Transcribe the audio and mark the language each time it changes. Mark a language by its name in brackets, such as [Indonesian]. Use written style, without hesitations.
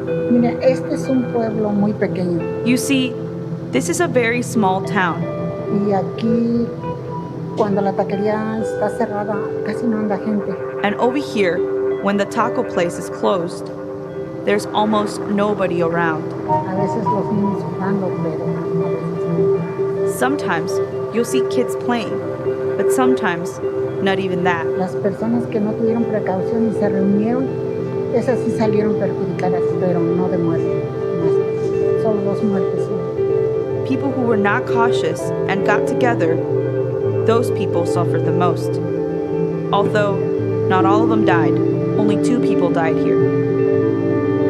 [Spanish] Mira, este es un pueblo muy pequeño. [English] You see, this is a very small town. [Spanish] Y aquí, cuando la taquería está cerrada, casi no anda gente. [English] And over here, when the taco place is closed, there's almost nobody around. [Spanish] A veces los niños jugando, pero a veces no. [English] Sometimes you'll see kids playing, but sometimes not even that. [Spanish] Las personas que no tuvieron precaución y se reunieron, esas sí salieron perjudicadas, pero no de muerte. Solo 2 muertes. [English] People who were not cautious and got together, those people suffered the most. Although not all of them died, only 2 people died here.